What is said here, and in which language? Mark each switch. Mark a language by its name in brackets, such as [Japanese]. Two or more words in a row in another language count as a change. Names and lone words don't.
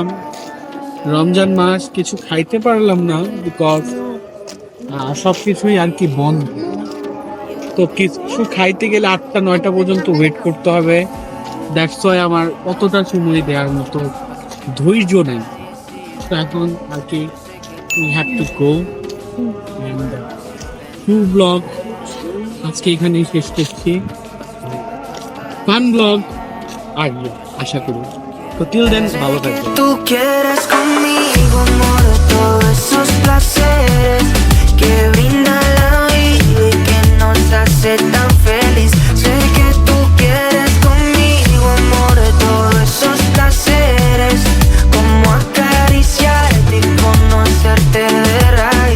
[Bangla] রমজান মাস কিছু খাইতে পারলাম না, বিকজ সবকিছুই আর কি বন্ধ। তো কিছু খাইতে গেলে 8টা-9টা পর্যন্ত ওয়েট করতে হবে। [English] that's why [Bangla] আমার অতটা সময় দেওয়ার মতো ধৈর্য নেই। তো এখন আর কি [English] we have to go and full vlog [Bangla] আজকে এখানেই শেষ করছি। [English] fun vlog [Bangla] আসবে আশা করি। তো [English] till then [Bangla] ভালো থাকবেন। [Spanish] Tú quieres conmigo, amor, todos esos placeres que brinda la vida y que nos hace tan feliz. Sé que tú quieres conmigo, amor, todos esos placeres, como acariciarte y conocerte de raíz.